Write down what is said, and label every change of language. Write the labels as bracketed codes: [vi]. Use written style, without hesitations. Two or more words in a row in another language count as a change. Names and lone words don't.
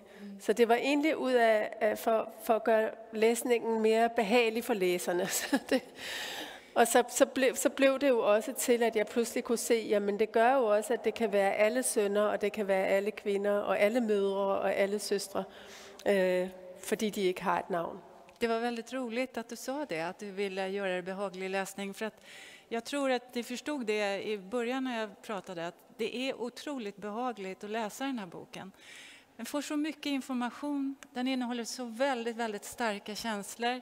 [da] Så det var egentlig ud af for at gøre læsningen mere behagelig for læserne. Og så blev det jo også til, at jeg pludselig kunne se, jamen det gør jo også, at det kan være alle sønner, og det kan være alle kvinder, og alle mødre, og alle søstre, fordi de ikke har et navn. [sv] Det var väldigt roligt att du sa det, att du ville göra det behaglig läsning. För att jag tror att du förstod det i början när jag pratade, att det är otroligt behagligt att läsa den här boken. Den får så mycket information, den innehåller så väldigt, väldigt starka känslor.